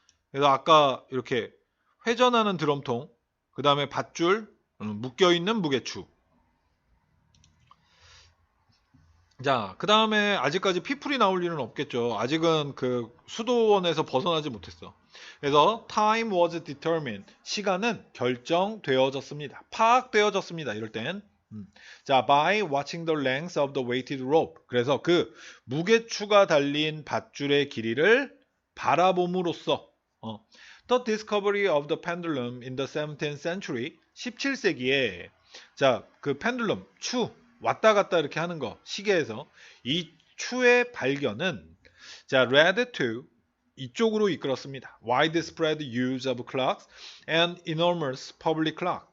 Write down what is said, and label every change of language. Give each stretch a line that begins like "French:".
Korean: 그래서 아까 이렇게 회전하는 드럼통, 그 다음에 밧줄, 묶여 있는 무게추. 자, 그 다음에 아직까지 피플이 나올 일은 없겠죠. 아직은 그 수도원에서 벗어나지 못했어.
English: 그래서 time was determined.
Korean: 시간은 결정되어졌습니다. 파악되어졌습니다. 이럴 땐.
English: 자, by watching the length of the weighted rope.
Korean: 그래서 그 무게추가 달린 밧줄의 길이를 바라봄으로써
English: the discovery of the pendulum in the 17th century.
Korean: 17세기에 자, 그 펜들럼, 추 왔다 갔다 이렇게 하는 거, 시계에서 이 추의 발견은 자,
English: led to
Korean: 이쪽으로 이끌었습니다.
English: widespread use of clocks and enormous public clock.